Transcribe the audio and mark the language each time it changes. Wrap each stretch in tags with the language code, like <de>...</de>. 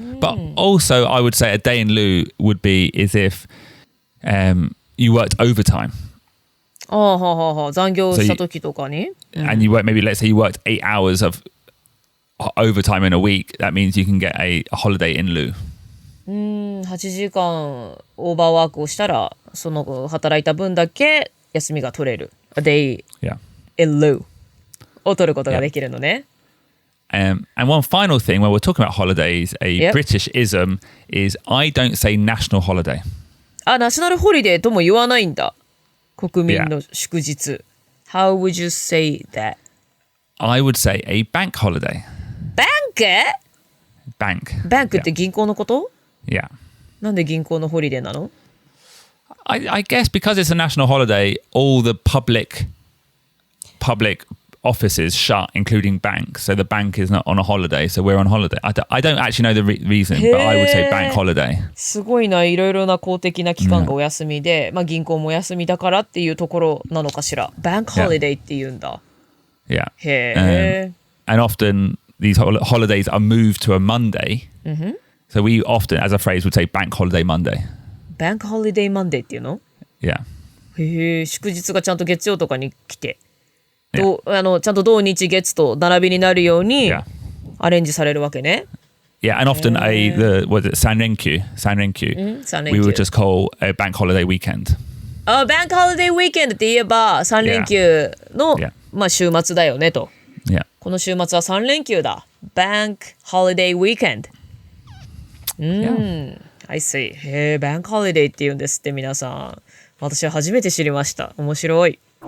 <en>But also, I would say a day in lieu would be as if you worked overtime.</en> <ja>残業した時とかに。</ja> <en>And you work, maybe let's say you worked 8 hours of overtime in a week. That means you can get a holiday in lieu.</en> <ja>8時間オーバーワークをしたらその働いた分だけ休みが取れる</ja> <en>A day Yeah. in lieu</en> <ja>を取ることができるのね。</ja> <en>And one final thing, when we're talking about holidays, a Yep. British ism is I don't say national holiday.</en> <ja>ナショナルホリデーとも言わないんだ。国民の祝日。</ja> <en>How would you say that? I would say a bank holiday.</en> <ja>バンク</ja> <en>Bank.</en> <ja>バンクって銀行のこと</ja> <en>Yeah.</en> <ja>なんで銀行のホリデーなの</ja> <en>I guess because it's a national holiday, all the public offices shut, including banks. So the bank is not on a holiday, so we're on holiday. I don't actually know the reason, but I would say bank holiday.</en> <ja>すごいな、いろいろな公的な機関がお休みで、銀行もお休みだからっていうところなのかしら。バンクホリデーって言うんだ。</ja> <en>Yeah.</en> <ja>へえ。</ja> <en>And often these holidays are moved to a Monday. So we often, as a phrase, would say bank holiday Monday.</en> <ja>バンクホリデーマンデーっていうの</ja> <en>Yeah.</en> <ja>へえ、祝日がちゃんと月曜とかに来て、ちゃんと土日月と並びになるように</ja> <en>Yeah.</en> <ja>アレンジされるわけね。</ja> <en>Yeah, and often was it Sanrenku?</en> <ja>Sanrenku. 3連</ja> <en>We</en> <ja>休</ja> <en>would just call a bank holiday weekend.</en> <ja>バンクホリデーウィーケンドって言えば3連休の、</ja> <en>Yeah.</en> <ja>週末だよねと。</ja> <en>Yeah.</en> <ja>この週末は3連休だ。バンクホリデーウィーケンド。</ja> <en>I see.</en> <ja>へえ、バンクホリデーって言うんですって皆さん。私は初めて知りました。面白い。</ja>